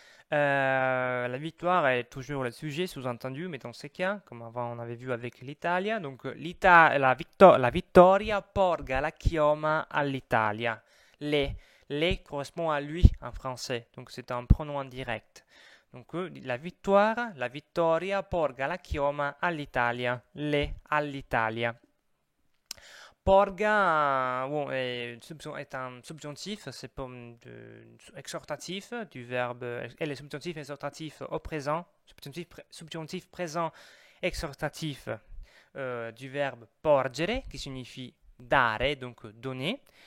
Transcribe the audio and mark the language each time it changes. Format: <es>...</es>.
<fr>La victoire est toujours le sujet sous-entendu, mais dans ce cas, comme avant on avait vu avec l'Italia, donc</fr> <it>la vittoria porga la chioma all'Italia.</it> <fr>Le correspond à lui en français, donc c'est un pronom indirect.</fr> <it>Donc la vittoria porga la chioma all'Italia. Le all'Italia.</it> <fr>Porga bon, est un subjonctif, c'est exhortatif du verbe, et le subjonctif exhortatif au présent, subjonctif présent exhortatif du verbe porgere, qui signifie</fr> <it>dare,</it> <fr>donc donner.</fr>